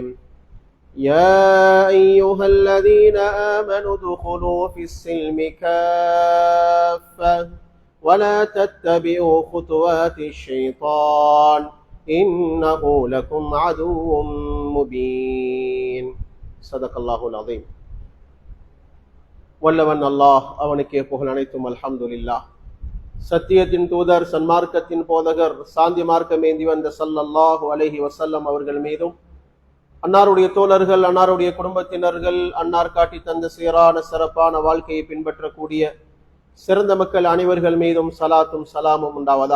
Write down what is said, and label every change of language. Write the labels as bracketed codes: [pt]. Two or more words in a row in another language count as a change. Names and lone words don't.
[ar] يا أيها الذين آمنوا ادخلوا في السلم كافة ولا تتبعوا خطوات الشيطان إنه لكم عدو مبين. صدق الله العظيم. [ta] வல்லவன் அல்லாஹ், அவனுக்கே புகழ் அனைத்தும். [ar] அல்ஹம்துலில்லாஹ். [ta] சத்தியத்தின் தூதர், சன்மார்க்கத்தின் போதகர், சாந்தி மார்க்கம் ஏந்தி வந்த [ar] صلى الله عليه وسلم [ta] அவர்கள் மீதும், அன்னாருடைய தோழர்கள், அன்னாருடைய குடும்பத்தினர்கள், அன்னார் காட்டி தந்த சீரான சிறப்பான வாழ்க்கையை பின்பற்றக்கூடிய சிறந்த மக்கள் அனைவர்கள் மீதும் சலாத்தும் சலாமும் உண்டாவதா.